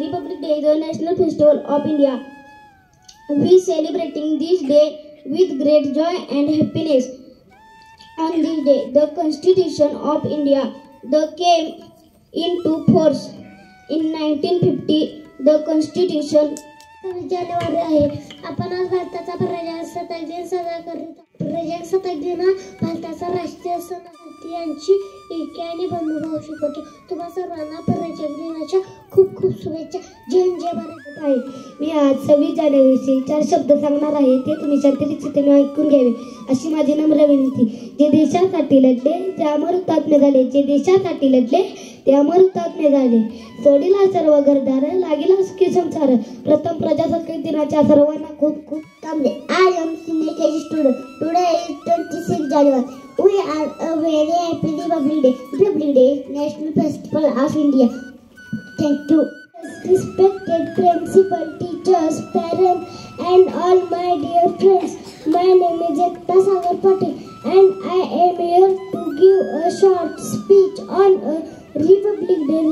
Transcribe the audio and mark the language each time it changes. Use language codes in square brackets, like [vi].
[en] Republic Day is a national festival of India. We celebrating this day with great joy and happiness. On this day, the Constitution of India came into force in 1950. The Constitution. [mr] 26 जानेवारी आहे. आपण आज भारताचा प्रजासत्ताक दिन साजरा करत. प्रजासत्ताक दिन हा भारताचा राष्ट्रीय सण. भारतीयांची एकी आणि बंधुभाव शिकवतो. तुम्हा सर्वांना प्रजासत्ताक दिनाच्या खूप खूप शुभेच्छा. जय हिंद, जय भारत. आहे मी आज 26 जानेवारीचे 4 शब्द सांगणार आहे. ते तुम्ही शांततेने ऐकून घ्यावे अशी माझी नम्र विनंती. जे देशासाठी लढले ते अमर हुतात्मे झाले. जे देशासाठी लढले ते अमर हुतात्मे झाले. सोडीला सर्व घरदार, लागिला सुखी संसार. प्रथम प्रजासत्ताक दिनाच्या सर्वांना खूप खूप कामले. [en] I am senior KG student. Today is 26 January. We are a very happy Republic Day. Republic Day is National Festival of India. Thank you. Respected principal, teachers, parents and all my dear friends. My name is Ekta Sagar Patil and I am here to give a short speech on Republic Day.